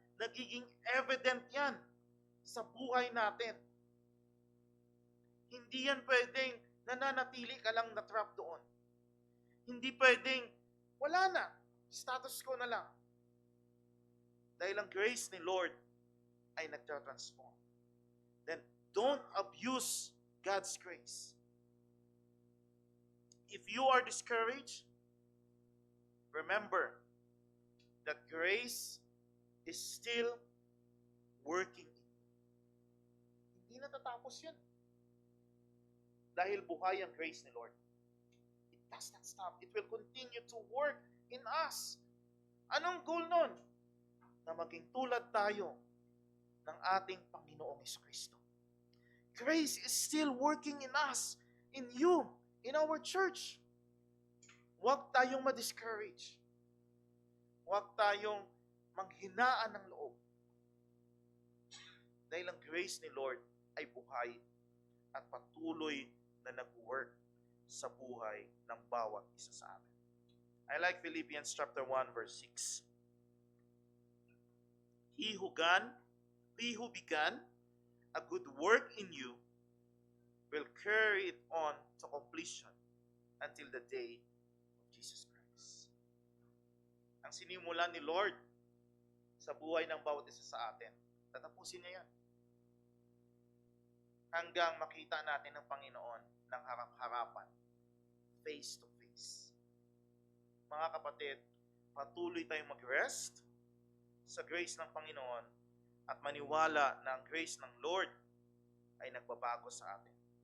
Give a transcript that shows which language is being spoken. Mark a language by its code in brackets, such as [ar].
[tl] Nagiging evident yan sa buhay natin. Hindi yan pwedeng nananatili ka lang na-trap doon. Hindi pwedeng, wala na, status quo na lang. Dahil ang grace ni Lord ay nagtatransform. [en] Then, don't abuse God's grace. If you are discouraged, remember that grace is still working. [tl] Hindi natatapos yan. Dahil buhay ang grace ni Lord. [en] It does not stop. It will continue to work in us. [tl] Anong goal nun? Na maging tulad tayo ng ating Panginoong Jesucristo. [en] Grace is still working in us, in you, in our church. [tl] Huwag tayong ma-discourage. Huwag tayong manghinaan ng loob. Dahil ang grace ni Lord ay buhay at patuloy na nag-work sa buhay ng bawat isa sa atin. [en] I like Philippians chapter 1 verse 6. He who began a good work in you will carry it on to completion until the day of Jesus Christ. [tl] Ang sinimulan ni Lord sa buhay ng bawat isa sa atin, tatapusin niya yan. Hanggang makita natin ang Panginoon ng harap-harapan, [en] face to face. [tl] Mga kapatid, patuloy tayong mag-rest sa grace ng Panginoon at maniwala na ang grace ng Lord ay nagbabago sa atin.